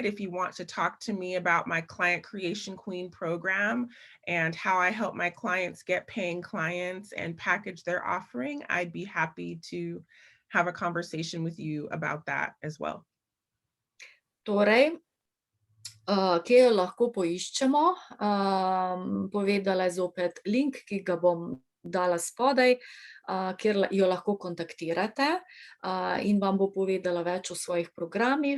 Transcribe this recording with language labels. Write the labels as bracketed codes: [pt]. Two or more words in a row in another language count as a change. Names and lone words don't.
[en] If you want to talk to me about my Client Creation Queen program and how I help my clients get paying clients and package their offering, I'd be happy to have a conversation with you about that as well. [sl] Torej, kje jo lahko poiščemo? Povedala je zopet link, ki ga bom dala spodaj, kjer jo lahko kontaktirate, in vam bo povedala več o svojih programih.